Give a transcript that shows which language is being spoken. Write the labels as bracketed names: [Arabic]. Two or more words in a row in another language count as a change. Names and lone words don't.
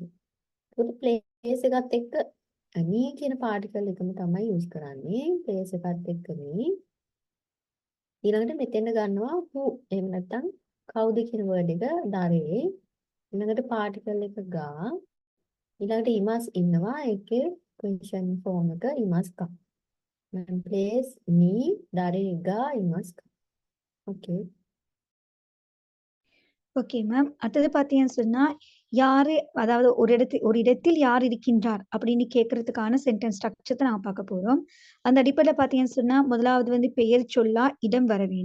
[Sinhala] ඒකට ප්ලේස් එකත් එක්ක me කියන පාටිකල් එකම තමයි යූස් කරන්නේ. ප්ලේස් එකත් එක්ක me. ඊළඟට මෙතෙන් ගන්නවා who, එහෙම නැත්නම් කවුද කියන වර්ඩ් එක දරේ. ඊළඟට පාටිකල් එක ගා. ඊළඟට ඉමස් ඉන්නවා. ඒකේ [English] question form [Sinhala] එක [Japanese] いますか. [English] place me [Japanese] 誰がいますか. [Tamil] ஓகே. [English] okay ma'am. [Tamil] அடுத்தது பார்த்தீங்கன்னு சொன்னா யாரு, அதாவது ஒரு இடத்தில் யார் இருக்கின்றார் அப்படின்னு கேட்கறதுக்கான [English] sentence structure [Tamil] தான் நான் பார்க்க போறோம். அந்த அடிப்படையில் பார்த்தீங்கன்னு சொன்னா முதலாவது வந்து பெயர் சொல்லா இடம் வர வேணும்.